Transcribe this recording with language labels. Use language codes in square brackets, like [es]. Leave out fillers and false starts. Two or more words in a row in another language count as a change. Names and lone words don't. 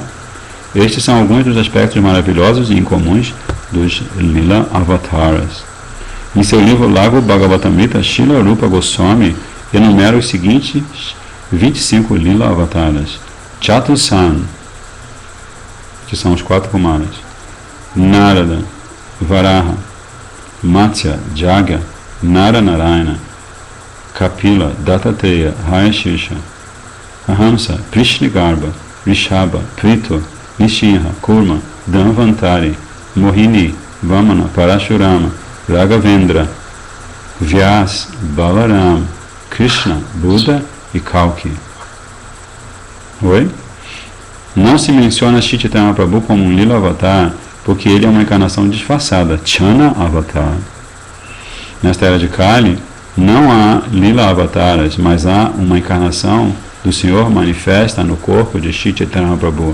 [pt] Estes são alguns dos aspectos maravilhosos e incomuns dos Lila Avataras. Em seu livro Lago Bhagavatamrita, Srila Rupa Goswami enumera os seguintes 25 Lila Avataras. Chatusan, que são os 4 Kumaras, Narada, Varaha, Matsya, Jagya, Naranarayana, Kapila, Dattatreya, Hayashisha, Ahamsa, Prishnigarbha, Rishabha, Prito, Nishinha, Kurma, Dhanvantari, Mohini, Vamana, Parashurama, Raghavendra, Vyas, Balaram, Krishna, Buda e Kalki. Oi? Não se menciona Chaitanya Prabhu como um Lila Avatar, porque ele é uma encarnação disfarçada, Chana Avatar. Nesta era de Kali, não há Lila Avataras, mas há uma encarnação do Senhor manifesta no corpo de Chaitanya Prabhu.